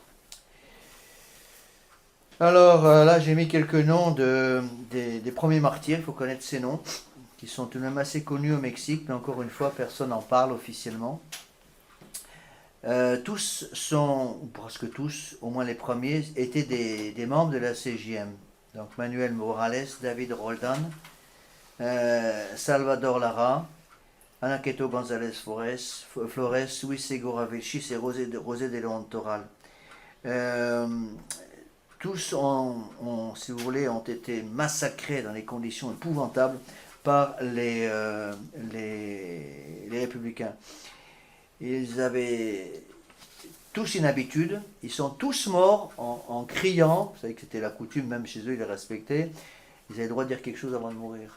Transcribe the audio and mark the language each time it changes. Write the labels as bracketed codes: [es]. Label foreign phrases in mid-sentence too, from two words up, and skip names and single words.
[fr] Alors là j'ai mis quelques noms des premiers martyrs, il faut connaître ces noms, qui sont tout de même assez connus au Mexique, mais encore une fois personne n'en parle officiellement. Tous sont, ou presque tous, au moins les premiers, étaient des membres de la CJM. Donc Manuel Morales, David Roldan, Salvador Lara, Anaqueto González Flores, Luis Segura Vilchis et José de León Toral. Tous si vous voulez, ont été massacrés dans des conditions épouvantables par les républicains. Ils avaient tous une habitude, ils sont tous morts en criant, vous savez que c'était la coutume, même chez eux, ils les respectaient, ils avaient le droit de dire quelque chose avant de mourir.